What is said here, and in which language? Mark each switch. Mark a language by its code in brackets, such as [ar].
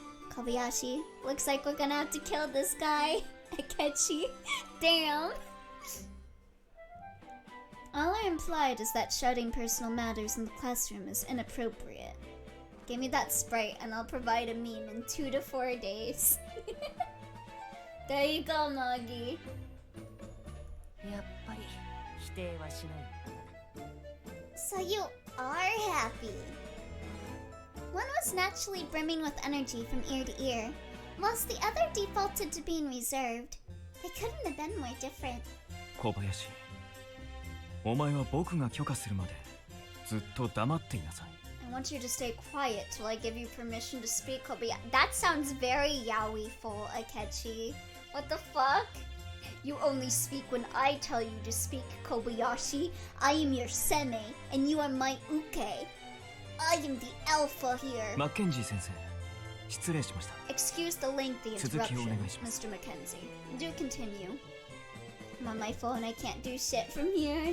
[en] Kobayashi, looks like we're gonna have to kill this guy. Akechi. Damn. All I implied is that shouting personal matters in the classroom is inappropriate. Give me that sprite and I'll provide a meme in 2 to 4 days. There you go, Magi. [ja] やっぱり否定はしない [en] So you are happy. One was naturally brimming with energy from ear to ear, whilst the other defaulted to being reserved. They couldn't have been more different. [ja] 小林、お前は僕が許可するまでずっと黙っていなさい。 [en] I want you to stay quiet till I give you permission to speak, Kobayashi. That sounds very yaoi-ful, Akechi. What the fuck? You only speak when I tell you to speak, Kobayashi. I am your seme, and you are my uke. I am the alpha here. [ja] マッケンジー先生、失礼しました。 [en] Excuse the lengthy [ja] 続きをお [en] interruption, [ja] 願いします。 [en] Mr. Mackenzie. Do continue. I'm on my phone, I can't do shit from here.